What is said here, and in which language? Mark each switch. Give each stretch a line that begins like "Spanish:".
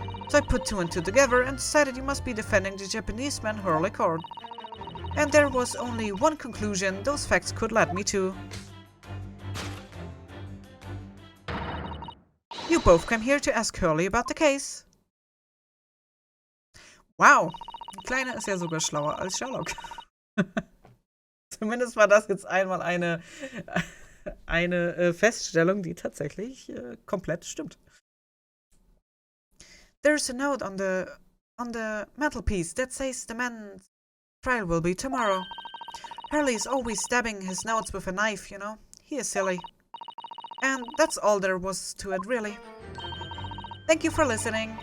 English: So I put two and two together and decided you must be defending the Japanese man Hurley caught. And there was only one conclusion those facts could lead me to. You both came here to ask Hurley about the case.
German: Wow, die Kleine ist ja sogar schlauer als Sherlock. Zumindest war das jetzt einmal eine Feststellung, die tatsächlich komplett stimmt.
English: There's a note on the mantelpiece that says the man's trial will be tomorrow. Hurley is always stabbing his notes with a knife, you know. He is silly. And that's all there was to it, really. Thank you for listening.